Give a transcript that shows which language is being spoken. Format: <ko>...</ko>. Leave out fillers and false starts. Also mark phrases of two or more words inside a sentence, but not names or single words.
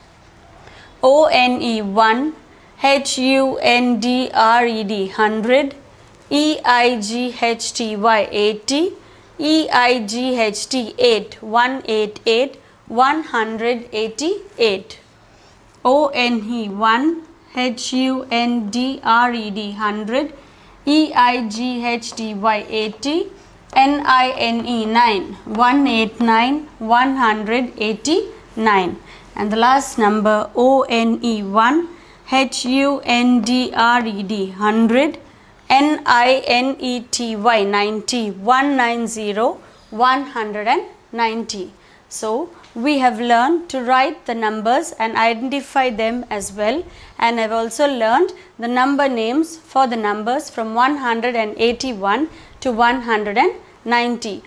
<en>O-N-E-1, H-U-N-D-R-E-D, 100, E-I-G-H-T-Y, 80, E-I-G-H-T, 8, 188, 188. O-N-E-1, H-U-N-D-R-E-D, 100, E-I-G-H-T-Y, 80, N-I-N-E, 9, 189, 189. And the last number, O-N-E-1, H-U-N-D-R-E-D, 100, N-I-N-E-T-Y, 90, 190, 190. So we have learned to write the numbers and identify them as well, and I've also learned the number names for the numbers from 181 to 190.</en>